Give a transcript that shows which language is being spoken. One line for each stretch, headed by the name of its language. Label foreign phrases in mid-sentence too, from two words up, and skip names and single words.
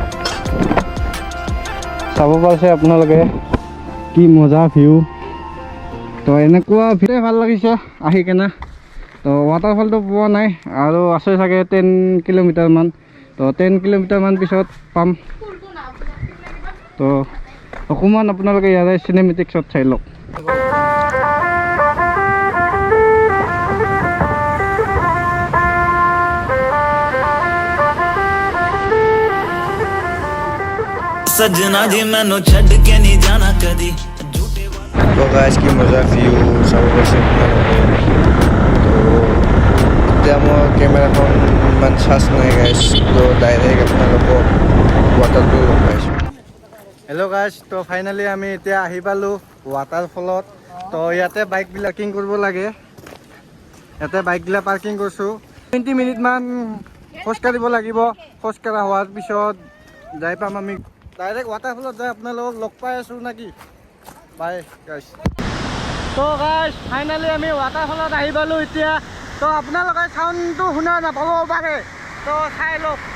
Assamese: চাব পাৰিছে আপোনালোকে কি মজা ভিউ তো এনেকুৱা ভিউ ভাল লাগিছে আহি কেনে তো ৱাটাৰফলটো পোৱা নাই আৰু আছে চাগে 10 কিলোমিটাৰমান তো 10 কিলোমিটাৰমান পিছত পাম তো অকণমান আপোনালোকে ইয়াৰে
English: cinematic shot
Assamese: চাই লওক
Punjabi: ਸਜਨਾ ਜੀ ਮੈਨੂੰ ਛੱਡ ਕੇ ਨਹੀਂ ਜਾਣਾ ਕਦੀ ਝੂਠੇ
Assamese: তো গাইছ কি মজা ভিউ চাব কেনে তো এতিয়া মোৰ কেমেৰাখন ইমান চাৰ্জ নাই গাইছ তো ডাইৰেক্ট আপোনালোকক ৱাটাৰটো লগ পাইছোঁ
English: hello guys
Assamese: তো ফাইনেলি আমি এতিয়া আহি পালোঁ ৱাটাৰফলত তো ইয়াতে বাইকবিলাক পাৰ্কিং কৰিব লাগে ইয়াতে বাইকবিলাক পাৰ্কিং কৰিছোঁ 20 মিনিটমান খোজকাঢ়িব লাগিব খোজকাঢ়া হোৱাৰ পিছত যাই পাম আমি ডাইৰেক্ট ৱাটাৰফলত যাই আপোনালোকক লগ পাই আছোঁ নেকি
English: bye guys
Assamese: তো গাইছ ফাইনেলি আমি ৱাটাৰফলত আহি পালোঁ এতিয়া তো আপোনালোকে চাউণ্ডটো শুনা নাপাব পাৰে তো চাই লওক